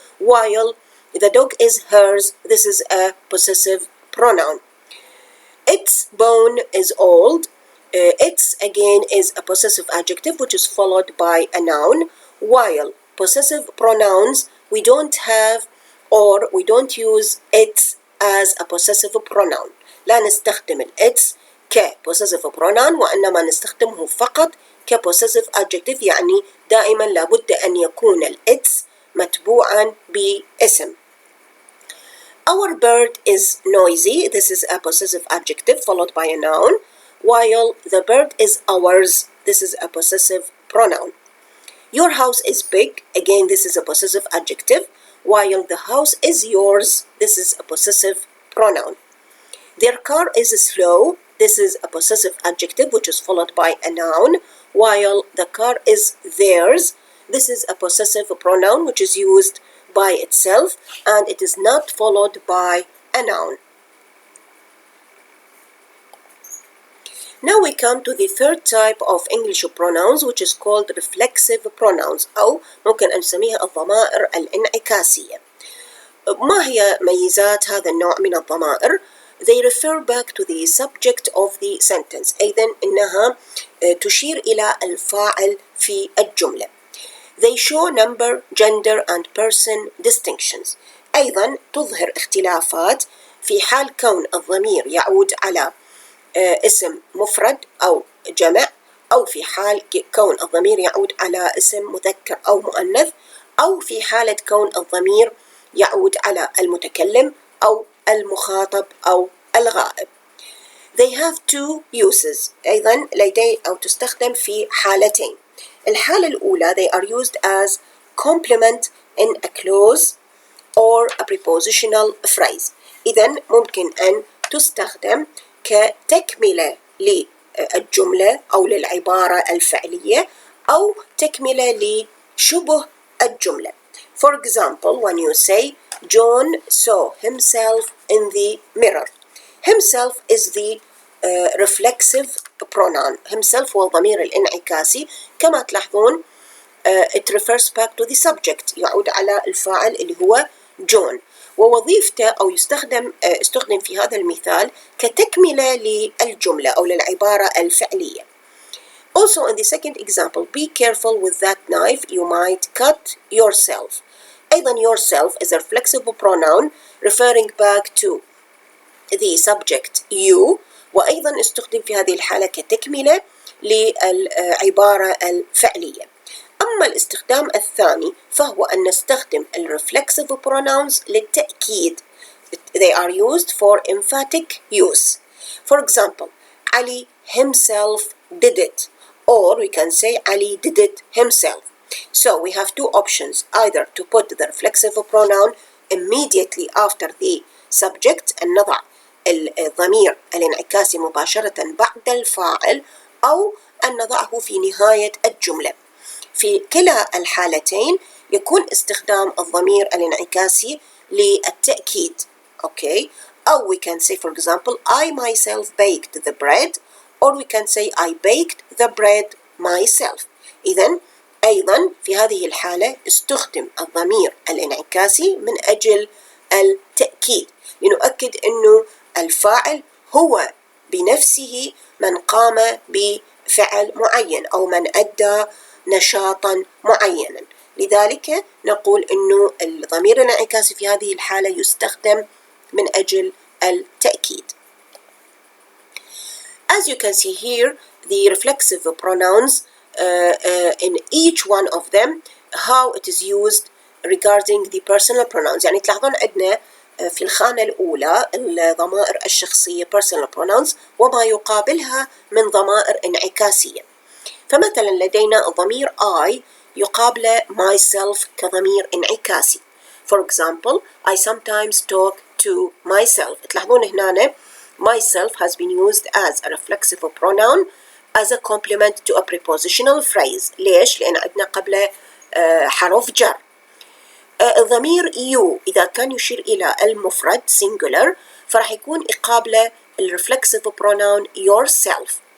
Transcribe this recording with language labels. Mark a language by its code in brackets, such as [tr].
[en] While the dog is hers, this is a possessive pronoun. Its bone is old. Its again is a possessive adjective which is followed by a noun. While possessive pronouns, we don't have or we don't use its as a possessive pronoun. [ar] لا نستخدم its كpossessive pronoun وإنما نستخدمه فقط كpossessive adjective، يعني دائما لابد أن يكون its متبوعا باسم. [en] Our bird is noisy. This is a possessive adjective followed by a noun. While the bird is ours, this is a possessive pronoun. Your house is big. Again, this is a possessive adjective. While the house is yours, this is a possessive pronoun. Their car is slow. This is a possessive adjective which is followed by a noun. While the car is theirs, this is a possessive pronoun which is used by itself and it is not followed by a noun. Now we come to the third type of English pronouns which is called reflexive pronouns [ar] أو ممكن أن نسميها الضمائر الانعكاسية. ما هي ميزات هذا النوع من الضمائر؟ [en] They refer back to the subject of the sentence. [ar] أيضا إنها تشير إلى الفاعل في الجملة. [en] They show number, gender and person distinctions. [ar] أيضا تظهر اختلافات في حال كون الضمير يعود على اسم مفرد أو جمع، أو في حال كون الضمير يعود على اسم مذكر أو مؤنث، أو في حالة كون الضمير يعود على المتكلم أو المخاطب أو الغائب. [en] They have two uses. [ar] أيضا لدي أو تستخدم في حالتين. الحالة الأولى [en] they are used as complement in a clause or a prepositional phrase. [ar] إذن ممكن أن تستخدم كتكملة للجملة أو للعبارة الفعلية أو تكملة لشبه الجملة. [en] For example, when you say John saw himself in the mirror. Himself is the reflexive pronoun. [ar] Himself هو الضمير الانعكاسي. كما تلاحظون [en] it refers back to the subject، [ar] يعود على الفاعل اللي هو جون، ووظيفته أو استخدم في هذا المثال كتكملة للجملة أو للعبارة الفعلية. [en] Also in the second example, be careful with that knife, you might cut yourself. [ar] أيضا [en] yourself is a reflexive pronoun referring back to the subject you، [ar] وأيضا استخدم في هذه الحالة كتكملة للعبارة الفعلية. أما الاستخدام الثاني فهو أن نستخدم reflexive pronouns للتأكيد. [en] They are used for emphatic use. For example, Ali himself did it, or we can say Ali did it himself. So we have two options, either to put the reflexive pronoun immediately after the subject and [ar] نضع الضمير الانعكاسي مباشرة بعد الفاعل أو أن نضعه في نهاية الجملة. في كلا الحالتين يكون استخدام الضمير الانعكاسي للتأكيد. [en] Okay. [ar] أو [en] we can say for example I myself baked the bread, or we can say I baked the bread myself. [ar] إذن أيضا في هذه الحالة استخدم الضمير الانعكاسي من أجل التأكيد، لنؤكد أنه الفاعل هو بنفسه من قام بفعل معين أو من أدى نشاطا معينا. لذلك نقول أنه الضمير الانعكاسي في هذه الحالة يستخدم من أجل التأكيد. [en] As you can see here, the reflexive pronouns in each one of them, how it is used regarding the personal pronouns. [ar] يعني تلاحظون عندنا في الخانة الأولى الضمائر الشخصية personal pronouns وما يقابلها من ضمائر انعكاسية. فمثلا لدينا الضمير I يقابل myself كضمير انعكاسي. [en] For example, I sometimes talk to myself. [ar] تلاحظون هنا [en] myself has been used as a reflexive pronoun as a complement to a prepositional phrase. [ar] ليش؟ لأن عندنا قبل حرف جر. الضمير you إذا كان يشير إلى المفرد singular فراح يكون يقابله reflexive pronoun yourself.